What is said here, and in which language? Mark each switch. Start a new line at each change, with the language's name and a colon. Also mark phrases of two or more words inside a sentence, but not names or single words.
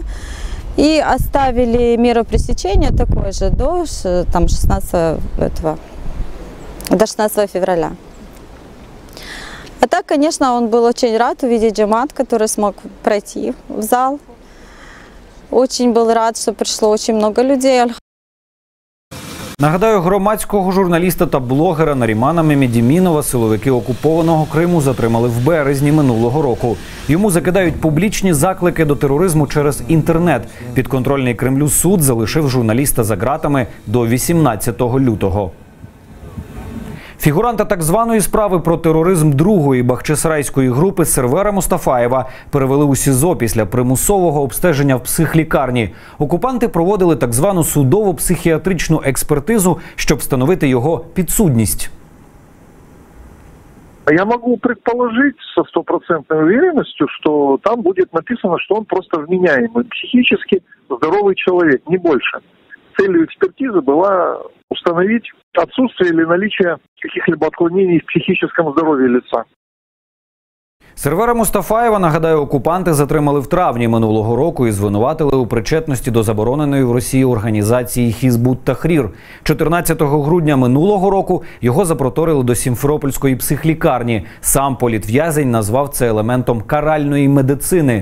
Russian: И оставили меру пресечения такой же до 16 февраля. А так, конечно, он был очень рад увидеть джамат, который смог пройти в зал. Очень был рад, что пришло очень много людей.
Ukrainian: Нагадаю, громадського журналіста та блогера Нарімана Мемедімінова силовики окупованого Криму затримали в березні минулого року. Йому закидають публічні заклики до тероризму через інтернет. Підконтрольний Кремлю суд залишив журналіста за ґратами до 18 лютого. Фігуранта так званої справи про тероризм другої бахчисарайської групи Сервера Мустафаєва перевели у СІЗО після примусового обстеження в психлікарні. Окупанти проводили так звану судово-психіатричну експертизу, щоб встановити його підсудність.
Russian: Я могу предположить со 100% уверенностью, что там будет написано, что он просто вменяемый, психически здоровый человек, не больше. Целью экспертизы была установить отсутствие или наличие каких-либо отклонений в психическом здоровье лица.
Ukrainian: Сервера Мустафаєва, нагадаю, окупанти затримали в травні минулого року і звинуватили у причетності до забороненої в Росії організації Хізбут Тахрір. 14 грудня минулого року його запроторили до Сімферопольської психлікарні. Сам політв'язень назвав це елементом каральної медицини.